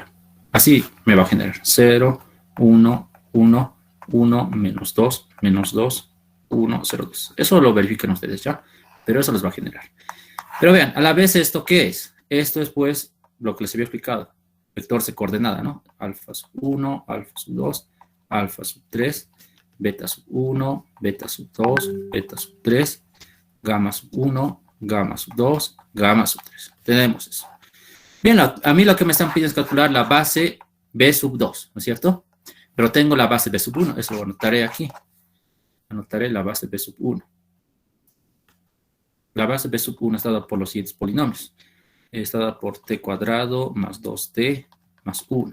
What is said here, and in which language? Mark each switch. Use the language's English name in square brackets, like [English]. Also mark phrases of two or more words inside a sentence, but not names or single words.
[Spanish] Así me va a generar 0, 1, 1, 1, menos 2, 1, 0, 2. Eso lo verifican ustedes ya, pero eso les va a generar. Pero vean, a la vez, ¿esto qué es? Esto es, pues, lo que les había explicado. Vector de coordenada, ¿no? Alfa sub 1, alfa sub 2, alfa sub 3, beta sub 1, beta sub 2, beta sub 3, gamma sub 1, gamma sub 2, gamma sub 3. Tenemos eso. Bien, a mí lo que me están pidiendo es calcular la base B sub 2, ¿no es cierto? Pero tengo la base B sub 1, eso lo anotaré aquí. Anotaré la base B sub 1. La base B sub 1 está dada por los siguientes polinomios. Está dada por t cuadrado más 2t más 1.